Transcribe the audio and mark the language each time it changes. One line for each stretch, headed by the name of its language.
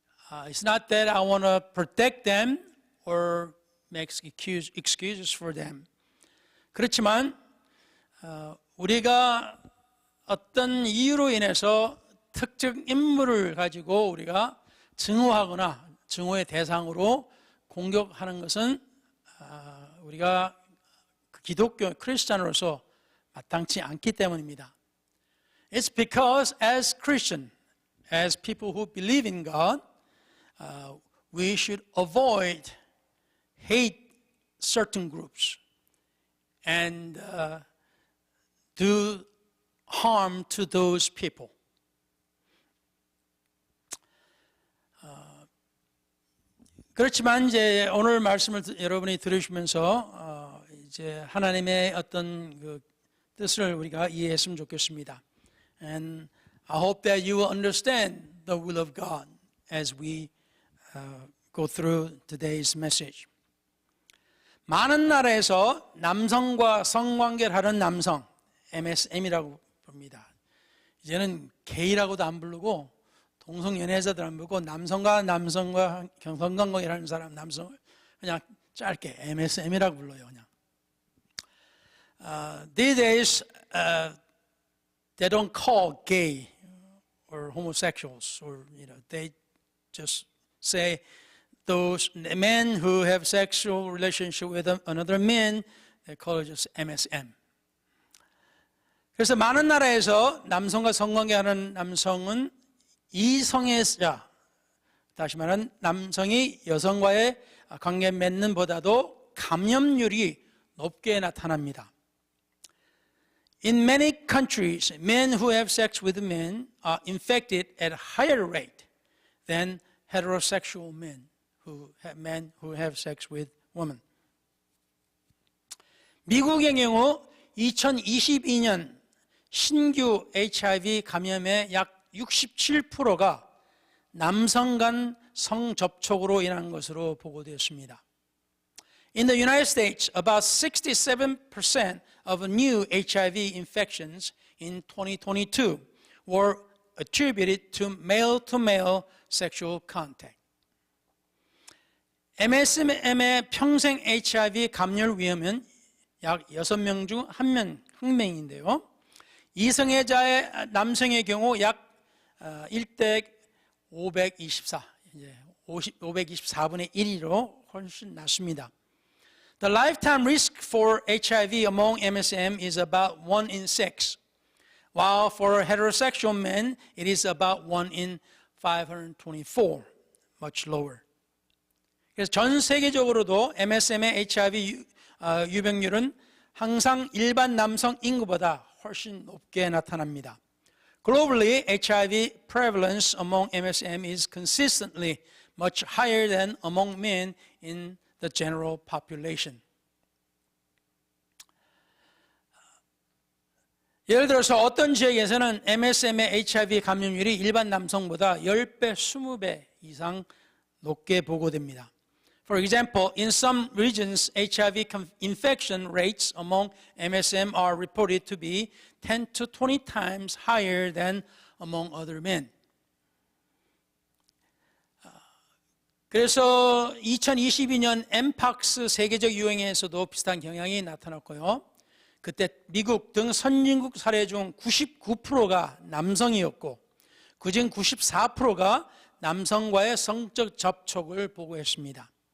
English: It's not that I want to protect them or make excuses for them.
Korean: 그렇지만 우리가 어떤 이유로 인해서 특정 인물을 가지고 우리가 증오하거나 증오의 대상으로 공격하는 것은 우리가 기독교 크리스찬으로서 마땅치 않기 때문입니다.
English: It's because as Christian, as people who believe in God, we should avoid hate certain groups and do harm to those people.
Korean: 그렇지만 이제 오늘 말씀을 여러분이 들으시면서 이제 하나님의 어떤 그 뜻을 우리가 이해했으면 좋겠습니다.
English: And I hope that you will understand the will of God as we go through today's message.
Korean: 많은 나라에서 남성과 성관계를 하는 남성, MSM이라고 부릅니다. 이제는 게이라고도 안 부르고 동성연애자들 안 부르고 남성과 성관계를 하는 사람, 남성을 그냥 짧게 MSM이라고 불러요. 그냥.
English: These days, they don't call gay or homosexuals, or they just say those men who have sexual relationship with another man, they call it just MSM.
Korean: 그래서 많은 나라에서 남성과 성관계하는 남성은 이성애자, 다시 말하면 남성이 여성과의 관계 맺는 보다도 감염률이 높게 나타납니다.
English: In many countries, men who have sex with men are infected at a higher rate than heterosexual men who have sex with women.
Korean: 미국의 경우 2022년 신규 HIV 감염의 약 67%가 남성 간 성접촉으로 인한 것으로 보고되었습니다.
English: In the United States, about 67% of new HIV infections in 2022 were attributed to male-to-male sexual contact.
Korean: MSM의 평생 HIV 감염 위험은 약 6명 중 1명인데요. 이성애자의 남성의 경우 약 1대 524, 524분의 1로 훨씬 낮습니다.
English: The lifetime risk for HIV among MSM is about 1 in 6, while for heterosexual men it is about 1 in 524, much lower.
Korean: 그래서 전 세계적으로도 MSM의 HIV 유병률은 항상 일반 남성 인구보다 훨씬 높게 나타납니다.
English: Globally, HIV prevalence among MSM is consistently much higher than among men in the general population.
Korean: 예를 들어서 어떤 지역에서는 MSM의 HIV 감염률이 일반 남성보다 10배, 20배 이상 높게 보고됩니다.
English: For example, in some regions, HIV infection rates among MSM are reported to be 10 to 20 times higher than among other men.
Korean: 그래서 2022년 엠팍스 세계적 유행에서도 비슷한 경향이 나타났고요. 그때 미국 등 선진국 사례 중 99%가 남성이었고 그중 94%가 남성과의 성적 접촉을 보고했습니다.